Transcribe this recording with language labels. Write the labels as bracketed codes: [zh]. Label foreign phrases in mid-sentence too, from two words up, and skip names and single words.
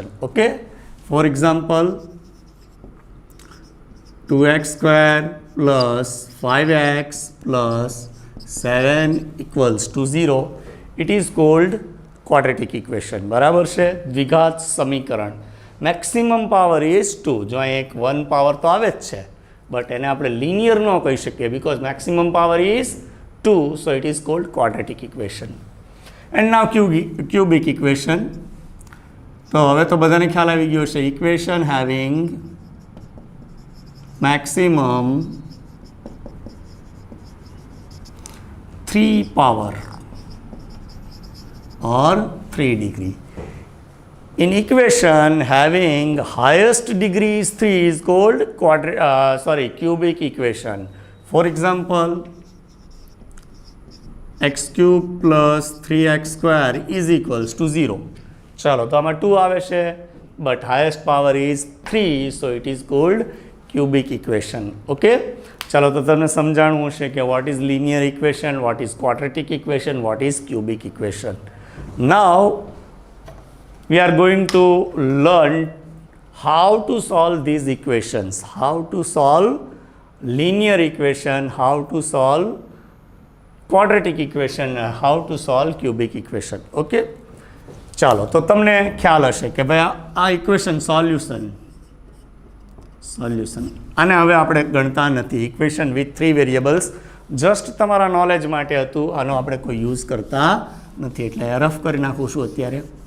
[en] Okay, for example 2x square plus 5x plus 7 equals to 0, it is called quadratic equation. [gu] બરાબર છે, દ્વિઘાત સમીકરણ. [en] maximum power is 2. [gu] જો અહીં એક 1 પાવર તો આવે જ છે, બટ એને આપણે લિનિયર ન કહી શકીએ [en] because maximum power is 2, so it is called quadratic equation. And now cubic equation. [gu] તો હવે તો બધાને ખ્યાલ આવી ગયો છે, [en] equation having maximum 3 power or 3 degree. In equation having highest degree is 3 is called cubic equation. For example, x cube plus 3x square is equals to 0. [gu] ચાલો તો આમાં 2 આવે છે, [en] but highest power is 3, so it is called cubic equation. Okay, [gu] ચાલો તો તમને સમજાણું હશે કે [en] what is linear equation, what is quadratic equation, what is cubic equation. Now we are going to learn how to solve these equations, how to solve linear equation, how to solve quadratic equation, how to solve cubic equation. [gu] Okay, ચાલો તો તમને ખ્યાલ હશે કે ભાઈ આ [en] equation solution [gu] આને હવે આપણે ગણતા નથી. [en] equation with three variables just [gu] તમારા નોલેજ માટે હતું, આનો આપણે કોઈ યુઝ કરતા નથી, એટલે રફ કરી નાખું છું અત્યારે.